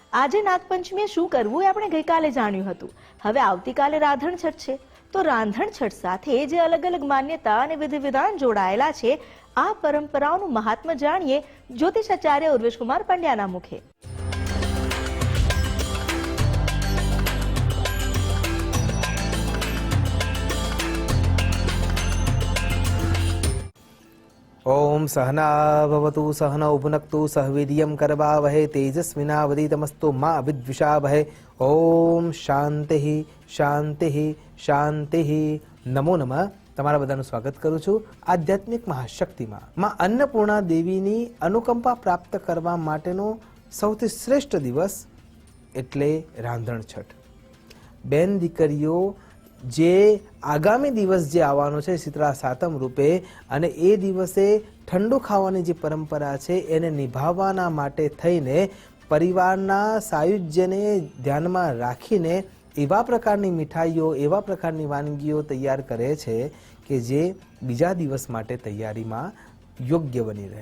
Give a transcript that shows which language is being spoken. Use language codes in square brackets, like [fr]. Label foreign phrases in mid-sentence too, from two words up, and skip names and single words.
[gu] આજે નાગપંચમીએ શું કરવું એ આપણે ગઈકાલે જાણ્યું હતું. હવે આવતીકાલે રાંધણછઠ છે, તો રાંધણછઠ સાથે જે અલગ અલગ માન્યતા અને વિધિ વિધાન જોડાયેલા છે, આ પરંપરાઓનું મહાત્મ્ય જાણીએ જ્યોતિષાચાર્ય ઉર્વેશકુમાર પંડ્યાના મુખે. [sa] ओम सहना भवतु सहनौ भुनक्तु सह वीर्यं करवावहै तेजस्विनावधीतमस्तु मा विद्विषावहै. ओम शांति शांति शांति. नमो नमः. [gu] તમારા બધાનું સ્વાગત કરું છું આધ્યાત્મિક મહાશક્તિમાં. માં અન્નપૂર્ણા દેવીની અનુકંપા પ્રાપ્ત કરવા માટેનો સૌથી શ્રેષ્ઠ દિવસ એટલે રાંધણછઠ. બેન દીકરીઓ જે આગામી દિવસ જે આવવાનો છે શીતળા સાતમ રૂપે, અને એ દિવસે ઠંડુ ખાવાની જે પરંપરા છે એને નિભાવવાના માટે થઈને પરિવારના સાયુજ્યને ધ્યાનમાં રાખીને એવા પ્રકારની મીઠાઈઓ, એવા પ્રકારની વાનગીઓ તૈયાર કરે છે કે જે બીજા દિવસ માટે તૈયારીમાં યોગ્ય બની રહે.